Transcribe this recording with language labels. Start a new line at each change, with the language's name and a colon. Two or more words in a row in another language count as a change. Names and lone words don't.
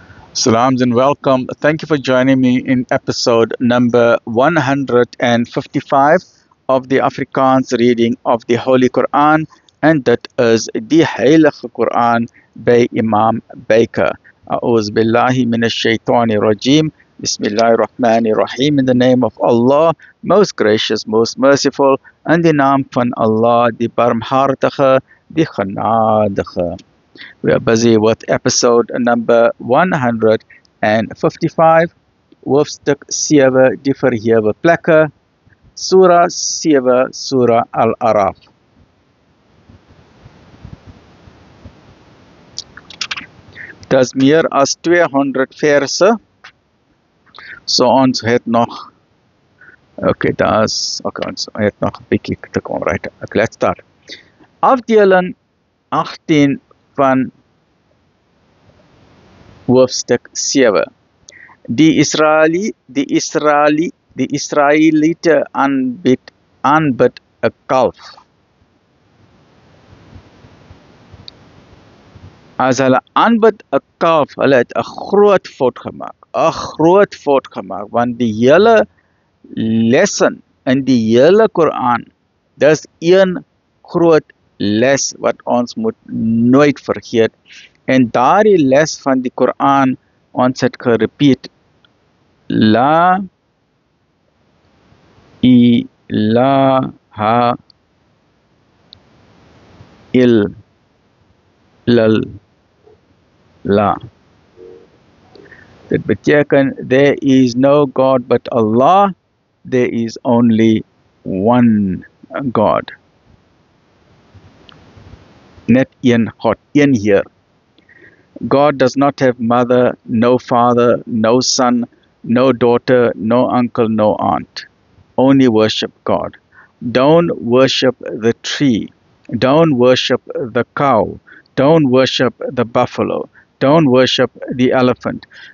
English: Salams and welcome. Thank you for joining me in episode number 155 of the Afrikaans reading of the Holy Quran, and that is the Heilige Quran by Imam Baker.
Arabic: أعوذ بالله من الشيطان الرجيم. بسم الله الرحمن الرحيم.
English: In the name of Allah, most gracious, most merciful, and the
Afrikaans: naam van Allah,
English: the barmhartige, the genadige. We are busy with episode number 155,
Afrikaans: hoofstuk 7, die verhewe plekke, Surah 7, Surah Al-Araf. Dis meer as 200 verse, so ons het nog, ons het nog 'n bietjie te kom,
English: right? Okay, let's start.
Afrikaans: Afdeling 18 van hoofstuk 7. Die Israeliete aanbid 'n kalf. As hulle aanbid 'n kalf, hulle het 'n groot fout gemaak. 'n Groot fout gemaak, want die hele lesson in die hele Koran, dis een groot les wat ons moet nooit vergeet. En daardie les van die Koran, ons het gerepeat,
Arabic: لا إله إلا الله.
Afrikaans: Dit beteken,
English: there is no God but Allah, there is only one God.
Afrikaans: Net een God, een Heer.
English: God does not have mother, no father, no son, no daughter, no uncle, no aunt. Only worship God. Don't worship the tree. Don't worship the cow. Don't worship the buffalo. Don't worship the elephant.